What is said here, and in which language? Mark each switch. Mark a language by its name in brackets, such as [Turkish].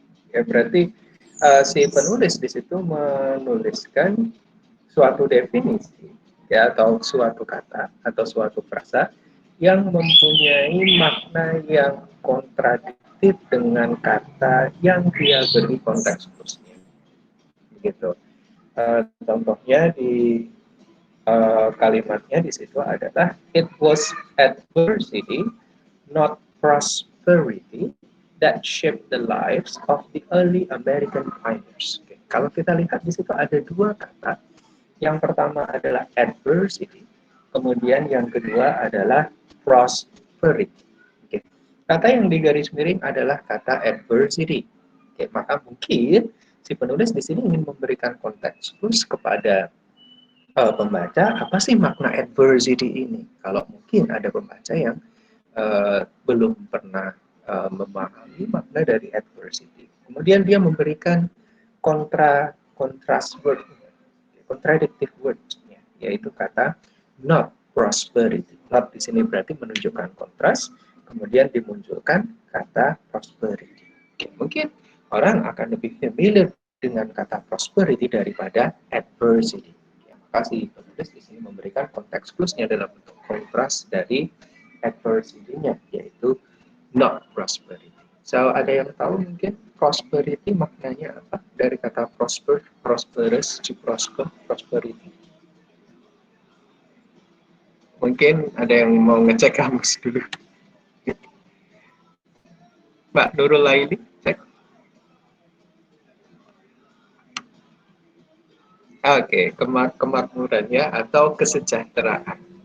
[Indonesian] Ya, berarti si penulis di situ menuliskan suatu definisi ya atau suatu kata atau suatu frasa yang mempunyai makna yang kontradiktif dengan kata yang dia beri konteks khususnya. Gitu. Contohnya di kalimatnya di situ adalah [English] it was adversity, not prosperity, that shaped the lives of the early American pioneers. [Indonesian] Oke. Kalau kita lihat di situ ada dua kata. Yang pertama adalah adversity, kemudian yang kedua adalah prosperity. Oke. Kata yang digaris miring adalah kata adversity. Oke, maka mungkin si penulis di sini ingin memberikan konteks khusus kepada pembaca apa sih makna adversity ini. Kalau mungkin ada pembaca yang belum pernah memahami makna dari adversity. Kemudian dia memberikan contrast word, contradictive words-nya, yaitu kata not prosperity. Not di sini berarti menunjukkan kontras, kemudian dimunculkan kata prosperity. Oke, mungkin orang akan lebih familiar dengan kata prosperity daripada adversity. Ya, maka si penulis di sini memberikan konteks plusnya dalam bentuk kontras dari adversity-nya, yaitu not prosperity. So, ada yang tahu mungkin prosperity maknanya apa? Dari kata prosper, prosperous, to prosper, prosperity. Mungkin ada yang mau ngecek kamus dulu. Mbak Nurul Laili, cek. Oke, kemakmurannya atau kesejahteraan.